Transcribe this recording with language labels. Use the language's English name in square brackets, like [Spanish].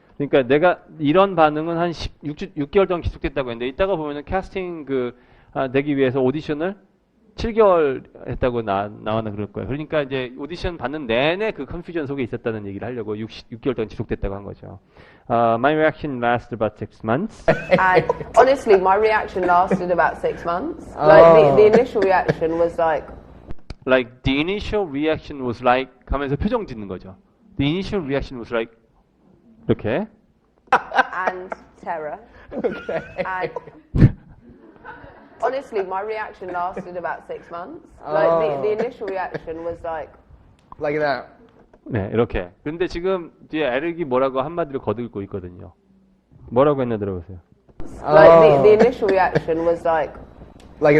[Korean] 그러니까 내가 이런 반응은 한 6개월 동안 계속됐다고 했는데 이따가 보면은 캐스팅 되기 위해서 오디션을 7개월 했다고 나와나 그럴 거예요. 그러니까 이제 오디션 받는 내내 그 컨퓨전 속에 있었다는 얘기를 하려고 6개월 동안 지속됐다고 한 거죠. [English] My reaction lasted about 6 months. And honestly, my reaction lasted about 6 months. Like the initial reaction was like the initial reaction was like [Korean] 하면서 표정 짓는 거죠. [English] The initial reaction was like 이렇게. and terror. And honestly, my reaction lasted about 6 months. Like the initial reaction was like that. [Korean] 네, 이렇게. 근데 지금 뒤에 에릭이 뭐라고 한마디로 거들고 있거든요. 뭐라고 했나 들어보세요. [English] like the initial reaction was like